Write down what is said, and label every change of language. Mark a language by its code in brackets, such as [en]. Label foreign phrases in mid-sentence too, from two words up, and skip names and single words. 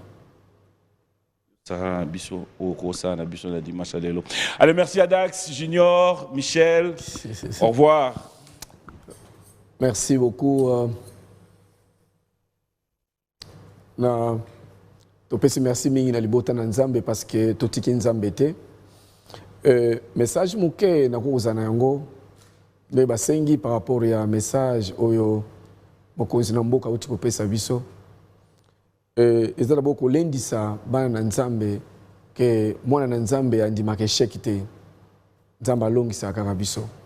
[fr] Allez, merci à Dax, Junior, Michel. Au revoir. Merci beaucoup. [ln] Merci mingi na libota na nzambe [fr] parce que [ln] totiki nzambe te. Message muke na kozana yango le basengi [fr] par rapport [ln] ya message oyo mokonzi na mboka uti kopesa biso ezala boko lendisa bana na nzambe ke mwana na nzambe andimaka échec te nzambe alongisa kaka biso